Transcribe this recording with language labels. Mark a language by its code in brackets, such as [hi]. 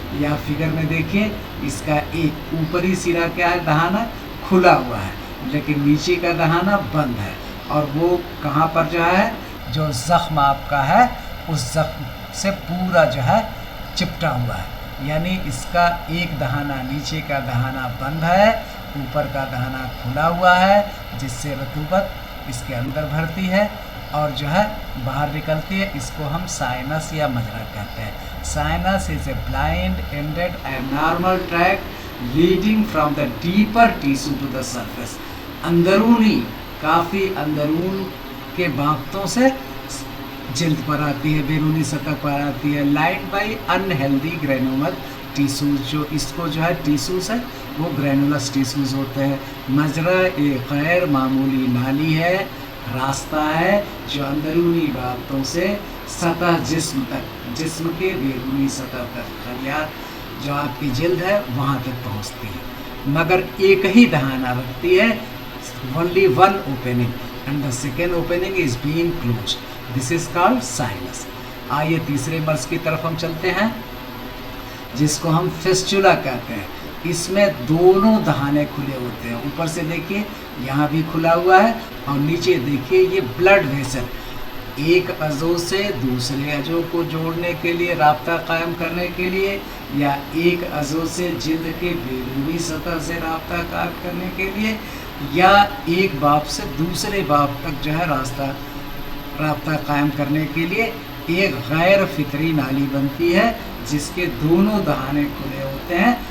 [ur] یا فگر میں دیکھیں اس کا ایک اوپری سرا کیا ہے، دہانہ کھلا ہوا ہے لیکن نیچے کا دہانہ بند ہے اور وہ کہاں پر جو ہے جو زخم آپ کا ہے اس زخم سے پورا جو ہے چپٹا ہوا ہے. یعنی اس کا ایک دہانہ نیچے کا دہانہ بند ہے، اوپر کا دہانہ کھلا ہوا ہے جس سے رطوبت اس کے اندر بھرتی ہے اور جو ہے باہر نکلتی ہے. اس کو ہم سائنس یا مجرا کہتے ہیں. [en] Sinus is a blind ended abnormal tract leading from the deeper tissue to the surface. [ur] اندرونی کافی اندرون کے بافتوں سے جلد پر آتی ہے، بیرونی سطح پر آتی ہے. [en] line by unhealthy granuloma tissues, [ur] جو اس کو جو ہے ٹیسوز ہے وہ گرینولس ٹیسوز ہوتے ہیں. مجرا ایک غیر معمولی نالی ہے، راستہ ہے جو اندرونی بافتوں سے سطح جسم تک، جسم کے بیرونی سطح تک، خلیات جو آپ کی جلد ہے وہاں تک پہنچتی ہے، مگر ایک ہی دہانہ رکھتی ہے. [en] only one opening and the second opening is being closed. This is called sinus. [ur] آئیے تیسرے مرض کی طرف ہم چلتے ہیں جس کو ہم فسچولا کہتے ہیں. اس میں دونوں دہانے کھلے ہوتے ہیں. اوپر سے دیکھیے یہاں بھی کھلا ہوا ہے اور نیچے دیکھیے یہ بلڈ ویسل ایک عضو سے دوسرے عضو کو جوڑنے کے لیے، رابطہ قائم کرنے کے لیے، یا ایک عضو سے جلد کے بیرونی سطح سے رابطہ قائم کرنے کے لیے، یا ایک باپ سے دوسرے باپ تک جو ہے رابطہ قائم کرنے کے لیے ایک غیر فطری نالی بنتی ہے جس کے دونوں دہانے کھلے ہوتے ہیں.